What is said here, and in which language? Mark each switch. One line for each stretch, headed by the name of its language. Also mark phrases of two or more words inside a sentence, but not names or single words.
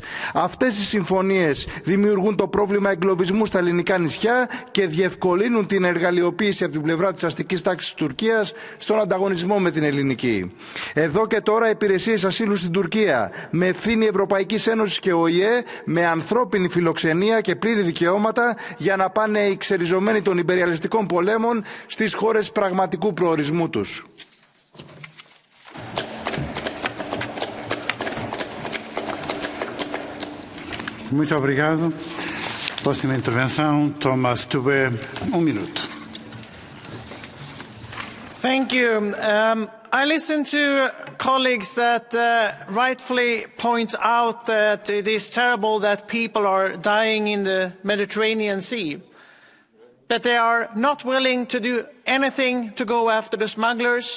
Greek: Αυτές οι συμφωνίες δημιουργούν το πρόβλημα εγκλωβισμού στα ελληνικά νησιά και διευκολύνουν την εργαλειοποίηση από την πλευρά της αστικής τάξης της Τουρκίας στον ανταγωνισμό με την ελληνική. Εδώ και τώρα υπηρεσίες ασύλου στην Τουρκία, με ευθύνη Ευρωπαϊκής Ένωσης και ΟΗΕ, με ανθρώπινη φιλοξενία και πλήρη δικαιώματα για να πάνε οι ξεριζωμένοι των υπεριαλιστικών πολέμων στις χώρες πραγματικού προορισμού τους.
Portuguese: Muito obrigado. Próxima intervenção, Thomas Tube, minuto.
English: Thank you. I listen to colleagues that rightfully point out that it is terrible that people are dying in the Mediterranean Sea, that they are not willing to do anything to go after the smugglers.